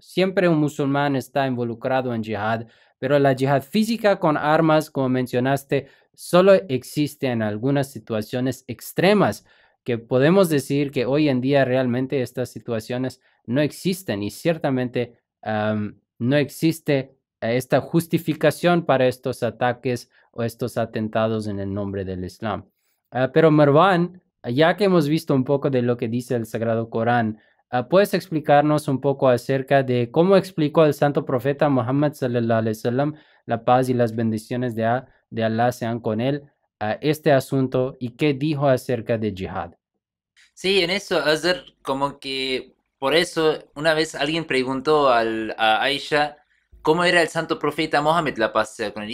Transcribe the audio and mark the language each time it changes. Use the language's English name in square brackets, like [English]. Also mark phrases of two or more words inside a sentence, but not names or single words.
[Spanish] Siempre un musulmán está involucrado en jihad, pero la jihad física con armas, como mencionaste, solo existe en algunas situaciones extremas, que podemos decir que hoy en día realmente estas situaciones no existen y ciertamente no existe esta justificación para estos ataques o estos atentados en el nombre del Islam. Pero Marwan, ya que hemos visto un poco de lo que dice el Sagrado Corán, ¿puedes explicarnos un poco acerca de cómo explicó el santo profeta Muhammad [Arabic] صلى الله عليه وسلم, [Spanish] la paz y las bendiciones de Allah sean con él, este asunto y qué dijo acerca de jihad? Sí, en eso, Azar, como que por eso una vez alguien preguntó a Aisha cómo era el santo profeta Mohammed, la paz sea con él.